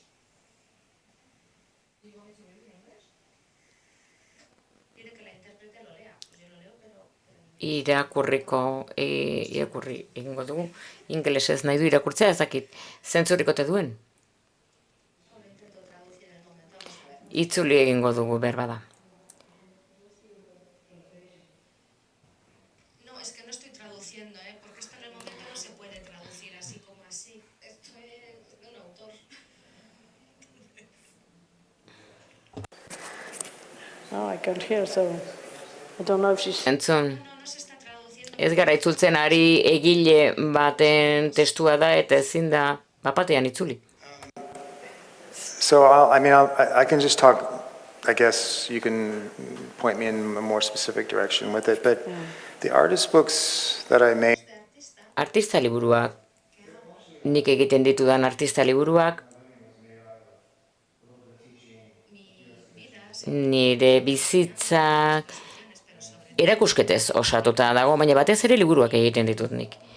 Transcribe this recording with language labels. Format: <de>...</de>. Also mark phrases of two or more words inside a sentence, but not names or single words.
<eu>Irakurri egingo dugu, ingelesez nahi du irakurtzea, ez dakit, zentzuriko te duen? Itzuli egingo dugu, behar bada.</eu> <es>No, es que no estoy traduciendo, porque esto en el momento no se puede traducir así como así. Esto es de un autor. No,</es> <en>I can't hear, so I don't know if she's...</en> <eu>Entzun,</eu> <es>No se está traduciendo.</es> <eu>ez gara itzultzen ari egile baten testua da eta ezin da bapatean itzuli.</eu> <en>So, I can just talk, I guess you can point me in a more specific direction with it, but the artist books that I made,</en> <eu>Artista liburuak, nik egiten ditudan artista liburuak, nire bizitzak erakusketez osatuta dago, baina batez ere liburuak egiten ditut nik.</eu>